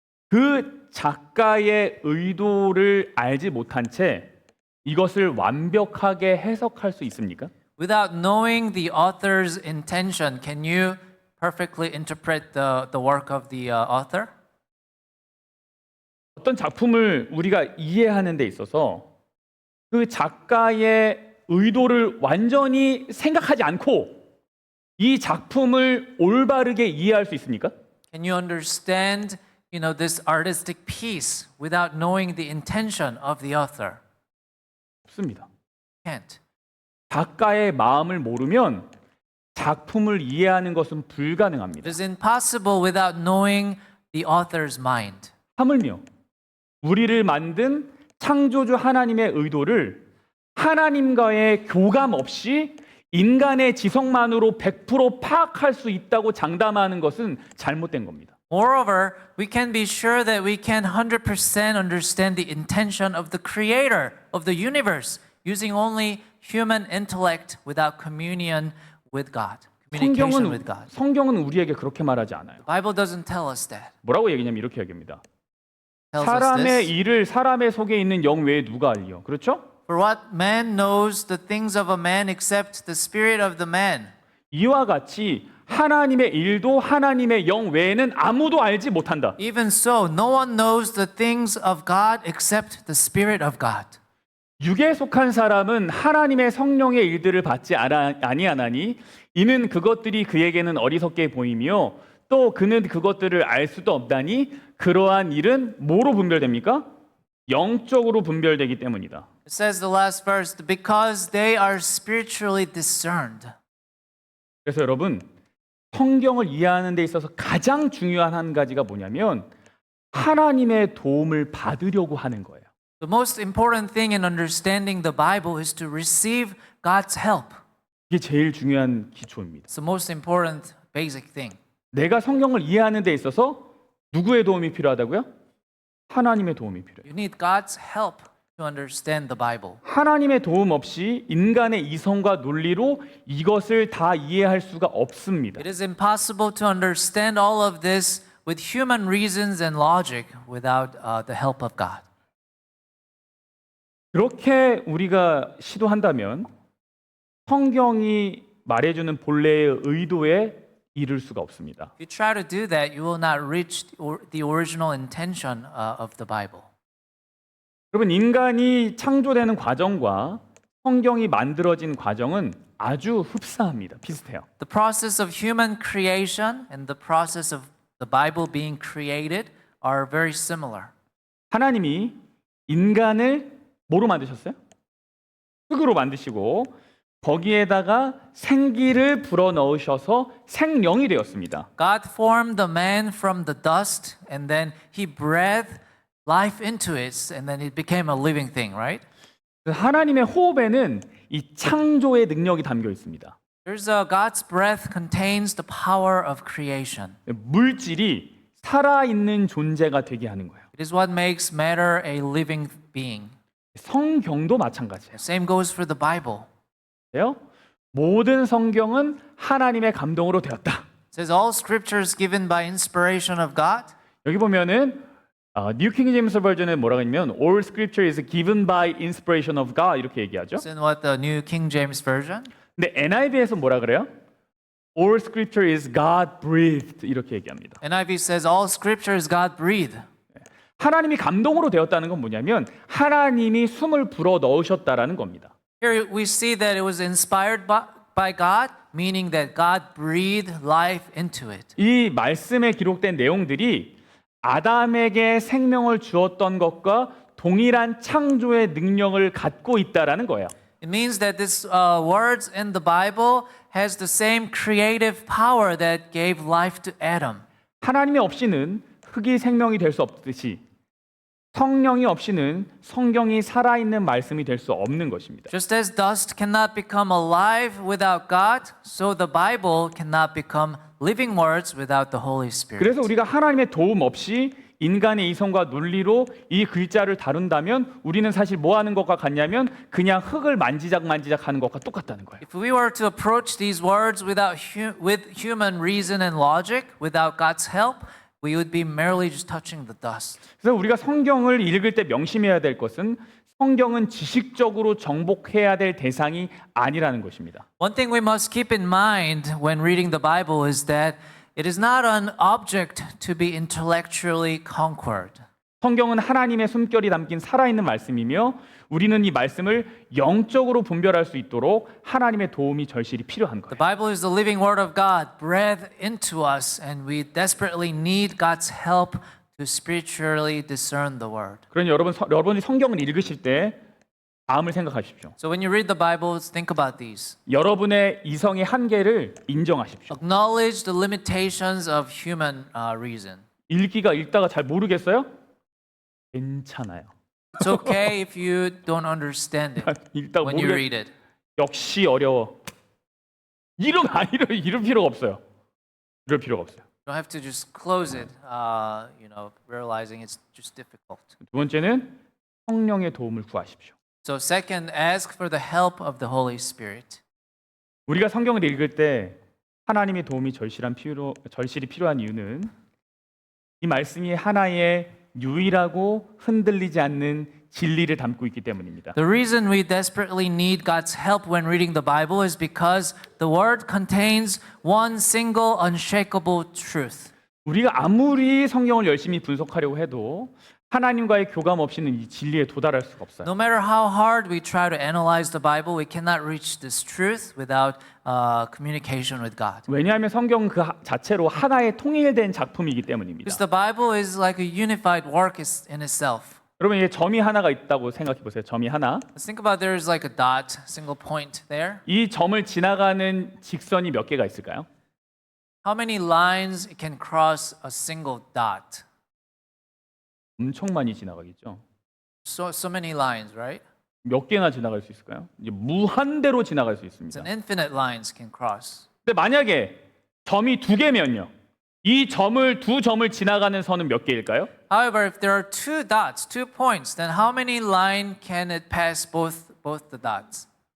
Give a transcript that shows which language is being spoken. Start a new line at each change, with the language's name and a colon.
Korean: 그 작가의 의도를 알지 못한 채 이것을 완벽하게 해석할 수 있습니까?
English: Without knowing the author's intention, can you perfectly interpret the work of the author?
Korean: 어떤 작품을 우리가 이해하는 데 있어서 그 작가의 의도를 완전히 생각하지 않고 이 작품을 올바르게 이해할 수 있습니까?
English: Can you understand, this artistic piece without knowing the intention of the author?
Korean: 없습니다.
English: Can't.
Korean: 작가의 마음을 모르면 작품을 이해하는 것은
English: It
Korean: 불가능합니다.
English: is impossible without knowing the author's mind.
Korean: 하물며 우리를 만든 창조주 하나님의 의도를 하나님과의 교감 없이 인간의 지성만으로 100% 파악할 수 있다고 장담하는 것은 잘못된 겁니다.
English: Moreover, we can be sure that we can 100% understand the intention of the creator of the universe using only human intellect without communion with God. Communication with God.
Korean: 성경은 우리에게 그렇게 말하지 않아요.
English: The Bible doesn't tell us that.
Korean: 뭐라고 얘기냐면 이렇게 얘기합니다.
English: It tells us
Korean: 사람의
English: this.
Korean: 일을 사람의 속에 있는 영 외에 누가 알려? 그렇죠?
English: For what man knows the things of a man except the spirit of the man.
Korean: 이와 같이 하나님의 일도 하나님의 영 외에는 아무도 알지 못한다.
English: Even so, no one knows the things of God except the spirit of God.
Korean: 육에 속한 사람은 하나님의 성령의 일들을 받지 아니하나니 이는 그것들이 그에게는 어리석게 보이며 또 그는 그것들을 알 수도 없다니 그러한 일은 뭐로 분별됩니까? 영적으로 분별되기 때문이다.
English: It says the last verse, because they are spiritually discerned.
Korean: 그래서 여러분 성경을 이해하는 데 있어서 가장 중요한 한 가지가 뭐냐면 하나님의 도움을 받으려고 하는 거예요.
English: The most important thing in understanding the Bible is to receive God's help.
Korean: 이게 제일 중요한 기초입니다.
English: It's the most important basic thing.
Korean: 내가 성경을 이해하는 데 있어서 누구의 도움이 필요하다고요? 하나님의 도움이 필요해요.
English: You need God's help to understand the Bible.
Korean: 하나님의 도움 없이 인간의 이성과 논리로 이것을 다 이해할 수가 없습니다.
English: It is impossible to understand all of this with human reasons and logic without the help of God.
Korean: 그렇게 우리가 시도한다면 성경이 말해주는 본래의 의도에 이를 수가 없습니다.
English: If you try to do that, you will not reach the original intention of the Bible.
Korean: 여러분 인간이 창조되는 과정과 성경이 만들어진 과정은 아주 흡사합니다. 비슷해요.
English: The process of human creation and the process of the Bible being created are very similar.
Korean: 하나님이 인간을 뭐로 만드셨어요? 흙으로 만드시고 거기에다가 생기를 불어 넣으셔서 생명이 되었습니다.
English: God formed the man from the dust and then he breathed life into it and then it became a living thing, right?
Korean: 하나님의 호흡에는 이 창조의 능력이 담겨 있습니다.
English: God's breath contains the power of creation.
Korean: 물질이 살아있는 존재가 되게 하는 거예요.
English: It is what makes matter a living being.
Korean: 성경도 마찬가지예요.
English: Same goes for the Bible.
Korean: 모든 성경은 하나님의 감동으로 되었다.
English: It says all scripture is given by inspiration of God.
Korean: 여기 보면은 뉴 킹 제임스 버전에 뭐라고 하냐면
English: all scripture is given by inspiration of God
Korean: 이렇게 얘기하죠.
English: It's in what the New King James Version.
Korean: 근데 NIV에서 뭐라 그래요?
English: all scripture is God breathed
Korean: 이렇게 얘기합니다.
English: NIV says all scripture is God breathed.
Korean: 하나님이 감동으로 되었다는 건 뭐냐면 하나님이 숨을 불어 넣으셨다라는 겁니다.
English: Here we see that it was inspired by God, meaning that God breathed life into it.
Korean: 이 말씀에 기록된 내용들이 아담에게 생명을 주었던 것과 동일한 창조의 능력을 갖고 있다라는 거예요.
English: It means that this words in the Bible has the same creative power that gave life to Adam.
Korean: 하나님이 없이는 흙이 생명이 될 수 없듯이 성령이 없이는 성경이 살아있는 말씀이 될 수 없는 것입니다.
English: Just as dust cannot become alive without God, so the Bible cannot become living words without the Holy Spirit.
Korean: 그래서 우리가 하나님의 도움 없이 인간의 이성과 논리로 이 글자를 다룬다면 우리는 사실 뭐 하는 것과 같냐면 그냥 흙을 만지작 하는 것과 똑같다는 거예요.
English: If we were to approach these words with human reason and logic, without God's help, we would be merely just touching the dust.
Korean: 그래서 우리가 성경을 읽을 때 명심해야 될 것은 성경은 지식적으로 정복해야 될 대상이 아니라는 것입니다.
English: One thing we must keep in mind when reading the Bible is that it is not an object to be intellectually conquered.
Korean: 성경은 하나님의 숨결이 담긴 살아있는 말씀이며 우리는 이 말씀을 영적으로 분별할 수 있도록 하나님의 도움이 절실히 필요한
English: The
Korean: 거예요.
English: Bible is the living word of God, breathed into us, and we desperately need God's help to spiritually discern the word.
Korean: 그러니 여러분이 성경을 읽으실 때 다음을 생각하십시오.
English: So when you read the Bible, think about these.
Korean: 여러분의 이성의 한계를 인정하십시오.
English: Acknowledge the limitations of human reason.
Korean: 읽다가 잘 모르겠어요? 괜찮아요.
English: It's okay if you don't understand it
Korean: 읽다가
English: when you
Korean: 모르겠
English: read it.
Korean: 역시 어려워. 이럴 필요가 없어요. 이럴 필요가 없어요.
English: You don't have to just close it, realizing it's just difficult.
Korean: 두 번째는 성령의 도움을 구하십시오.
English: So second, ask for the help of the Holy Spirit.
Korean: 우리가 성경을 읽을 때 하나님의 도움이 절실히 필요한 이유는 이 말씀이 하나의 유일하고 흔들리지 않는 진리를 담고 있기 때문입니다.
English: The reason we desperately need God's help when reading the Bible is because the Word contains one single unshakable truth.
Korean: 우리가 아무리 성경을 열심히 분석하려고 해도 하나님과의 교감 없이는 이 진리에 도달할 수가 없어요.
English: No matter how hard we try to analyze the Bible, we cannot reach this truth without communication with God.
Korean: 왜냐하면 성경은 그 자체로 하나의 통일된 작품이기 때문입니다.
English: Because the Bible is like a unified work in itself.
Korean: 여러분 이게 점이 하나가 있다고 생각해 보세요. 점이 하나.
English: Let's think about there's like a dot, single point there.
Korean: 이 점을 지나가는 직선이 몇 개가 있을까요?
English: How many lines can cross a single dot?
Korean: 엄청 많이 지나가겠죠.
English: So many lines, right?
Korean: 몇 개나 지나갈 수 있을까요? 이제 무한대로 지나갈 수
English: It's
Korean: 있습니다.
English: an infinite lines can cross.
Korean: 근데 만약에 점이 두 개면요. 이 두 점을 지나가는 선은 몇 개일까요?
English: However, if there are two dots, 2 points, then how many line can it pass both the dots?